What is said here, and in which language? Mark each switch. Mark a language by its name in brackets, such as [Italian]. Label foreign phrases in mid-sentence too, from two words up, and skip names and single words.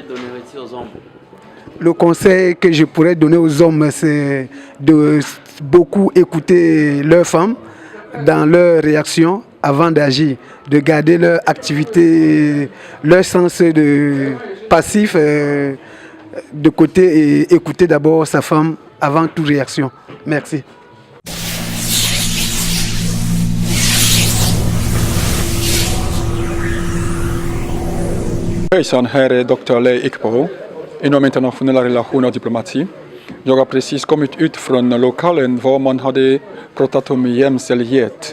[French] Le conseil que je pourrais donner aux hommes, c'est de beaucoup écouter leurs femmes dans leurs réactions avant d'agir, de garder leur activité, leur sens de passif de côté et écouter d'abord sa femme avant toute réaction. Merci. [Swedish] Hejsan, här är Dr. Lei Ikpo inom internationella relationer och diplomati. Jag har precis kommit ut från lokalen var man hade pratat om jämställdhet.